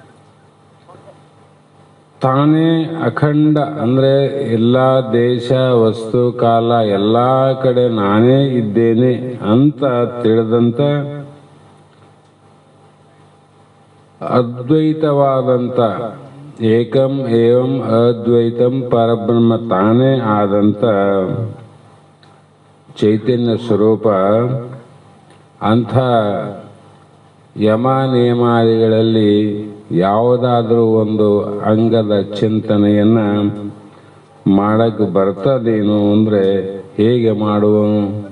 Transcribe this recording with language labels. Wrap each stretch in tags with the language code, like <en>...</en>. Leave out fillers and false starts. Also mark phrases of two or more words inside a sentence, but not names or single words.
<kn>ತಾನೇ ಅಖಂಡ ಅಂದ್ರೆ ಎಲ್ಲ ದೇಶ ವಸ್ತು ಕಾಲ ಎಲ್ಲ ಕಡೆ ನಾನೇ ಇದ್ದೇನೆ ಅಂತ ತಿಳಿದಂತ ಅದ್ವೈತವಾದಂತ</kn> <sa>ಏಕಂ ಏವಂ ಅದ್ವೈತಂ ಪರಬ್ರಹ್ಮ</sa> <kn>ತಾನೇ ಆದಂತ ಚೈತನ್ಯ ಸ್ವರೂಪ ಅಂಥ ಯಮ ನಿಯಮಾದಿಗಳಲ್ಲಿ ಯಾವುದಾದ್ರೂ ಒಂದು ಅಂಗದ ಚಿಂತನೆಯನ್ನ ಮಾಡಕ್ಕೆ ಬರ್ತದೇನು ಅಂದ್ರೆ ಹೇಗೆ ಮಾಡುವನು?</kn>